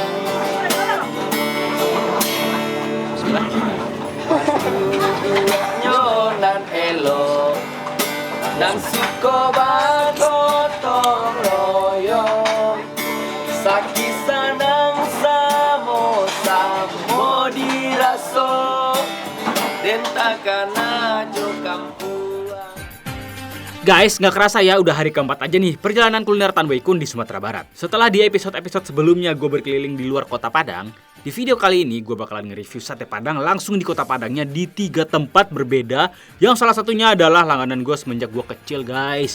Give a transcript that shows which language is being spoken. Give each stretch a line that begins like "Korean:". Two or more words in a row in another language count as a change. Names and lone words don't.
Minangkabau: Nyonan elo nang suko bagotong royong, sakisanang samo diraso, den takkan ajo kampuang.
Indonesian: Guys, nggak kerasa ya udah hari keempat aja nih perjalanan kuliner Tan Boy Kun di Sumatera Barat. Setelah di episode-episode sebelumnya gue berkeliling di luar kota Padang, di video kali ini gue bakalan nge-review sate Padang langsung di kota Padangnya di 3 tempat berbeda, yang salah satunya adalah langganan gue semenjak gue kecil guys.